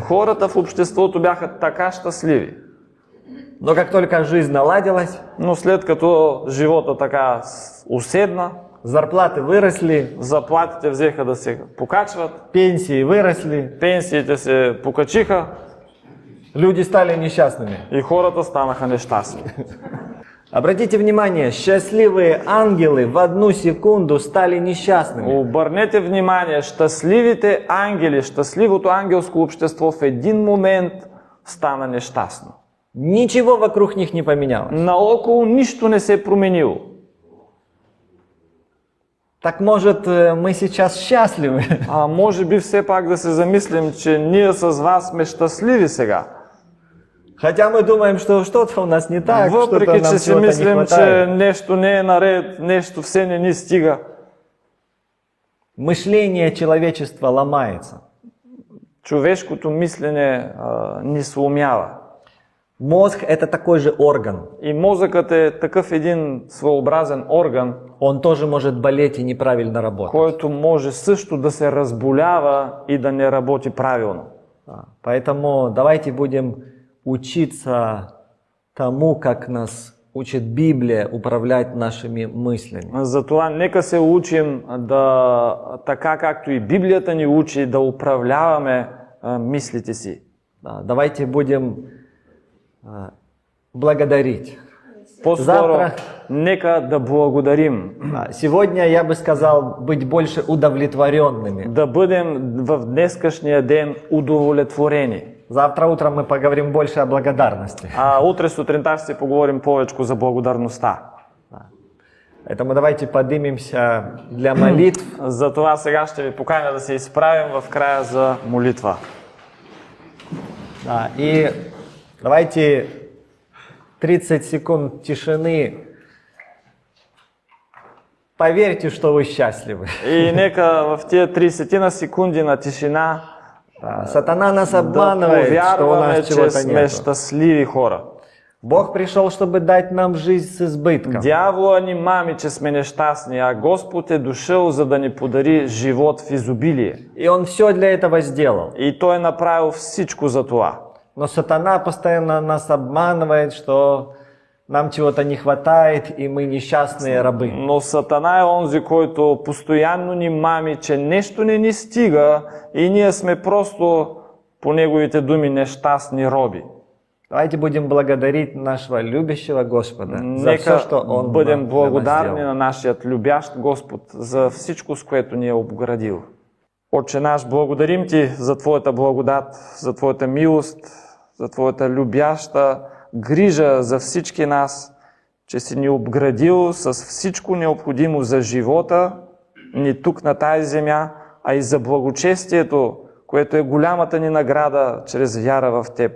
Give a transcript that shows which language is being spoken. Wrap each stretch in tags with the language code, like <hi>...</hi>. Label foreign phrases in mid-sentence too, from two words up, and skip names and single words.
<bg>Хората в обществото бяха така щастливи.</bg> <ru>Но как только жизнь наладилась,</ru> <bg>Но след като живота така уседна,</bg> <ru>зарплаты выросли,</ru> <bg>заплатите взеха да се покачват,</bg> <ru>пенсии выросли,</ru> <bg>пенсиите се покачиха</bg> <ru>люди стали несчастными.</ru> <bg>и хората станаха нещастни.</bg> <ru>Обратите внимание, счастливые ангелы в одну секунду стали несчастными.</ru> <bg>Обърнете внимание, щастливите ангели, щастливото ангелско общество в един момент стана нещастно.</bg> <ru>Ничего вокруг них не поменялось.</ru> <bg>Наоколо нищо не се е променило.</bg> <ru>Так может, мы сейчас счастливы?</ru> <bg>Може би все пак да се замислим, че ние с вас сме щастливи сега.</bg> <ru>Хотя мы думаем, что что-то у нас не так, что-то</ru> <bg>Въпреки,</bg> <ru>нам</ru> <bg>че си</bg> <ru>чего-то не</ru> <bg>мислим, че</bg> <ru>хватает.</ru> <bg>нещо не е наред, нещо все не ни стига.</bg> <ru>Мышление человечества ломается.</ru> <bg>Човешкото мислене ни сломява.</bg> <ru>Мозг – это такой же орган.</ru> <bg>И мозъкът е такъв един своеобразен орган,</bg> <ru>Он тоже может болеть и неправильно работать.</ru> <bg>който може също да се разболява и да не работи правилно.</bg> <ru>Поэтому давайте будем учиться тому, как нас учит Библия, управлять нашими мыслями.</ru> <bg>Затова нека се учим така както и Библията ни учи, да управляваме мислите си.</bg> <ru>Давайте будем благодарить.</ru> <bg>По-скоро</bg> <ru>Завтра-</ru> <bg>нека да благодарим,</bg> <ru>Сегодня я бы сказал быть больше удовлетворенными.</ru> <bg>да бъдем в днескашния ден удовлетворени.</bg> <ru>Завтра утром мы поговорим больше о благодарности.</ru> <bg>Утре сутринта ще си поговорим повечко за благодарността.</bg> <ru>Поэтому давайте поднимемся для молитв. Затова сега ще ви поканя да се изправим в края за молитва. И давайте 30 секунд тишины. Поверьте, что вы счастливы.</ru> <bg>И нека в тия 30 секунди на тишина</bg> <ru>Сатана нас</ru> <bg>да</bg> <ru>обманывает, что у</ru> <bg>повярваме,</bg> <ru>нас</ru> <bg>че</bg> <ru>чего-то</ru> <bg>сме</bg> <ru>нет.</ru> <bg>щастливи хора.</bg> <ru>Бог пришел, чтобы дать нам жизнь с избытком.</ru> <bg>Дявола ни мами, че сме нещастни, а Господ е дошъл, за да ни подари живот в изобилие.</bg> <ru>И Он все для этого сделал.</ru> <bg>И Той е направил всичко за това.</bg> <ru>Но сатана постоянно нас обманывает, что нам чего-то не хватает, и мы несчастные рабы.</ru> <bg>Но Сатана е онзи, който постоянно ни мами, че нещо не ни стига и ние сме просто, по неговите думи, нещастни роби.</bg> <ru>Давайте будем благодарить нашего любящего Господа за все,</ru> <bg>Нека</bg> <ru>что Он</ru> <bg>бъдем</bg> <ru>для нас</ru> <bg>благодарни</bg> <ru>сделал.</ru> <bg>на нашият любящ Господ за всичко, с което ни е обградил. Отче наш, благодарим Ти за Твоята благодат, за Твоята милост, за Твоята любяща грижа за всички нас, че си ни обградил с всичко необходимо за живота ни тук на тази земя, а и за благочестието, което е голямата ни награда чрез вяра в Теб.</bg>